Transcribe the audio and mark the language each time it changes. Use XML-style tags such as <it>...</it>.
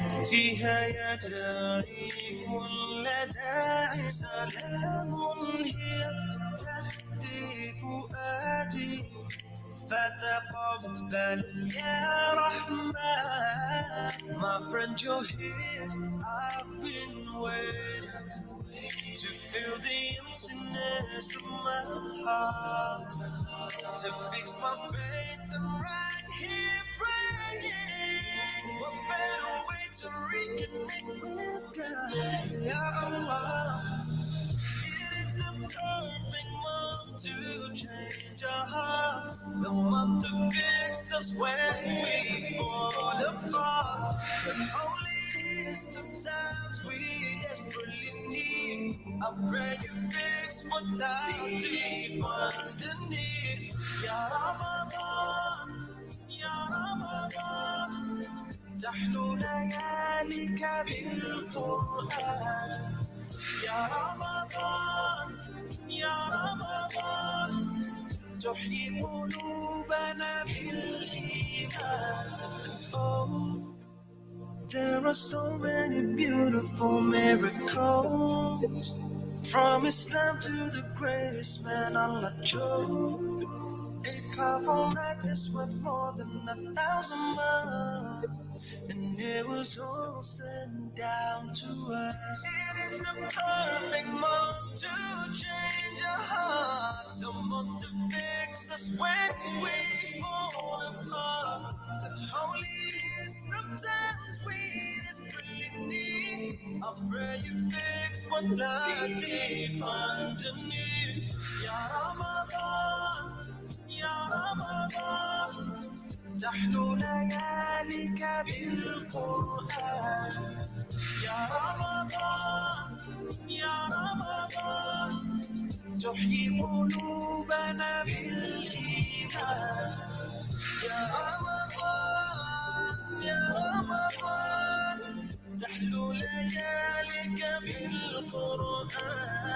<ar>فيها يدعي كل داعي سلام هي تهدي فؤادي فتقبل يا رحمن.</ar> <en>My friend, you're here. I've been waiting to feel the emptiness of my heart, to fix my faith. I'm right here praying. What better way to reconnect with God? Ya Allah, it is the perfect month to change our hearts, the month to fix us when we fall apart, the holiest of times we desperately need. I pray you fix what lies deep underneath.</en> <ar>Ya Ramadan, Ya Ramadan, تحلو لياليك بالقرآن. يا رمضان يا رمضان تحيي قلوبنا بالإيمان.</ar> <en>Oh, there are so many beautiful miracles, from Islam to the greatest man Allah chose. A powerful night that's worth more than 1,000 months, and it was all sent down to us. It is the perfect month to change our hearts, the month to fix us when we fall apart, the holiest of times we desperately need. I pray you fix what lies deep underneath.</en> <ar>Ya Ramadan, Ya Ramadan, تحلو لياليك بالقرآن. يا رمضان يا رمضان تحيي قلوبنا بالإيمان. يا رمضان يا رمضان تحلو لياليك بالقرآن.</ar>